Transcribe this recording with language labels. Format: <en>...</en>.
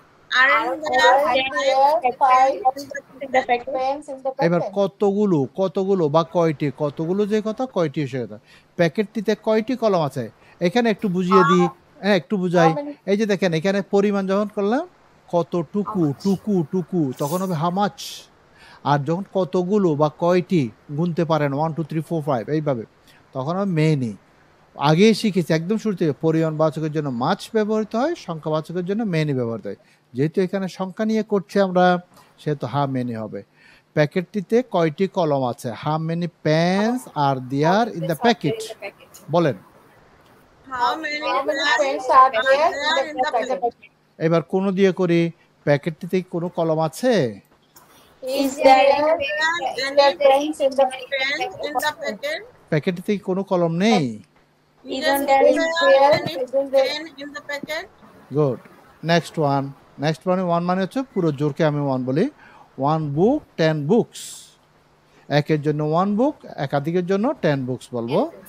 <en>Are there five pens in the</en> <bn>এবার</bn> <en>packet?</en> <bn>কতগুলো, কতগুলো বা কয়টি, কতগুলো যে কথা, কয়টি সে কথা। প্যাকেটটিতে কয়টি কলম আছে? এখানে একটু বুঝিয়ে দিই, হ্যাঁ একটু বুঝাই। এই যে দেখেন এখানে পরিমাণ যখন করলাম কতটুকু, টুকু টুকু, তখন হবে</bn> <en>How much.</en> <bn>আর যখন কতগুলো বা কয়টি গুনতে পারেন 1 2 3 4 5 এইভাবে, তখন হবে মেনি। আগেই শিখেছি একদম শুরু থেকে, পরিমাণবাচকের জন্য মাছ ব্যবহৃত হয়, সংখ্যাবাচকের জন্য মেনি ব্যবহৃত হয়। যেহেতু এখানে সংখ্যা নিয়ে করছি আমরা, সেহেতু</bn> <en>how many</en> <bn>হবে। প্যাকেটটিতে কয়টি কলম আছে?</bn> <en>How many pens are there in the packet?</en> <bn>বলেন।</bn> <en>How many pens are there in the packet?</en> <bn>এবার কোন দিয়ে করি, প্যাকেটটিতে কোনো কলম আছে?</bn> <en>Is there any pens in the packet?</en> <bn>প্যাকেটটিতে কোনো কলম নেই।</bn> <en>Isn't there any pen in the packet? Good. Next one, next one</en> <bn>মানে হচ্ছে পুরো জোরকে আমি 1 বলি।</bn> <en>1 book 10 books.</en> <bn>একের জন্য 1 বুক, একাধিকের জন্য 10 বুকস বলবো।</bn>